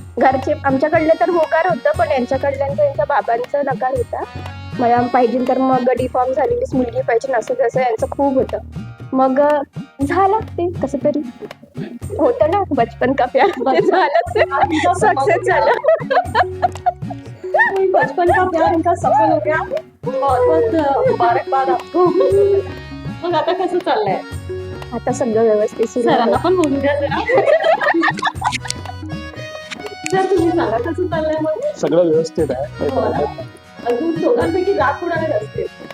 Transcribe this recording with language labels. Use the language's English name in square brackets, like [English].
[Marathi] घरचे आमच्याकडले तर होकार होतं, पण यांच्याकडल्यांचं यांच्या बाबांचं नकार होता. मला पाहिजे तर मग डिफॉर्म झालेलीच मुलगी पाहिजे, असं जसं यांचं खूप होतं. मग झालं ते कसं तरी होतं ना, [Hindi] बचपन का प्यार [Marathi] ते झालं, सक्सेस झालं. [Hindi] बचपन का प्यार इनका सफल हो गया. बहुत मुबारकबाद आपको. [Marathi] मग आता कसं चाललंय? आता सगळं व्यवस्थित सुरू आहे. सरांना पण बोलू द्या जरा. सर तुम्ही सांगा कसं चाललंय मग? सगळं व्यवस्थित आहे. हो ना? अजून दोघांपैकी जात कुणाला असते.